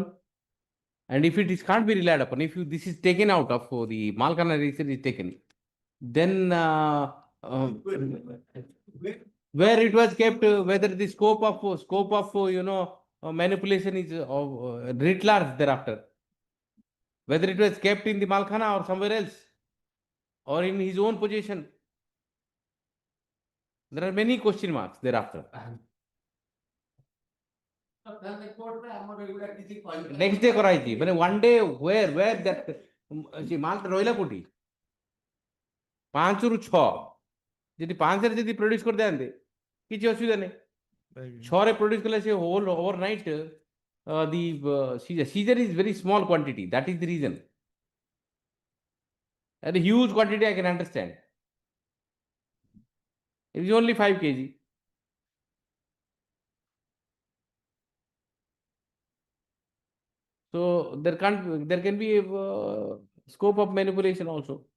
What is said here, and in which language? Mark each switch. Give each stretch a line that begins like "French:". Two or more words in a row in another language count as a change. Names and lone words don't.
English: And if it is can't be relied upon, if this is taken out of the Malkana register is taken, then where it was kept, whether the scope of manipulation is writ large thereafter, whether it was kept in the Malkhana or somewhere else, or in his own possession, there are many question marks thereafter. Next day
Odia: କରାଇଛି ମାନେ
English: one day where that
Odia: ମାଲ ରହିଲା କୋଉଠି 5 ରୁ 6 ଯଦି 5 ରେ ଯଦି ପ୍ରୋଡ୍ୟୁସ କରିଦିଅନ୍ତେ କିଛି ଅସୁବିଧା ନାହିଁ 6 ରେ ପ୍ରୋଡ୍ୟୁସ କଲେ ସେ
English: whole overnight the seizure is very small quantity, that is the reason. And a huge quantity I can understand. It is only 5 kg. So there can be a scope of manipulation also.